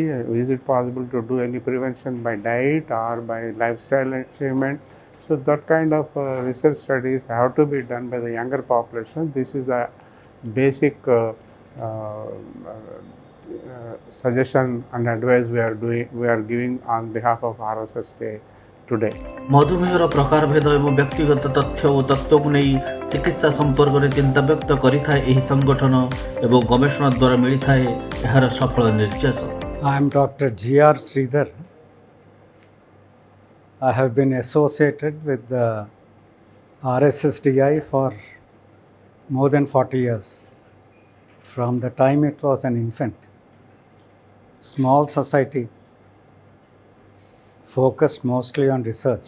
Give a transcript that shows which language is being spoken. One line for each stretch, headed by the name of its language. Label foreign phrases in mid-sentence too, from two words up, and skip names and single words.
English: Is it possible to do any prevention by diet or by lifestyle achievement? So that kind of research studies have to be done by the younger population. This is a basic suggestion and advice we are giving on behalf of RSSDI today.
Odia: ମଧୁମେହର ପ୍ରକାରଭେଦ ଏବଂ ବ୍ୟକ୍ତିଗତ ତଥ୍ୟ ଓ ତତ୍ତ୍ୱକୁ ନେଇ ଚିକିତ୍ସା ସମ୍ପର୍କରେ ଚିନ୍ତା ବ୍ୟକ୍ତ କରିଥାଏ ଏହି ସଂଗଠନ ଏବଂ ଗବେଷଣା ଦ୍ୱାରା ମିଳିଥାଏ ଏହାର ସଫଳ ନିର୍ଯାସ।
English: I am Dr. G.R. Sridhar. I have been associated with the RSSDI for more than 40 years, from the time it was an infant. Small society, focused mostly on research.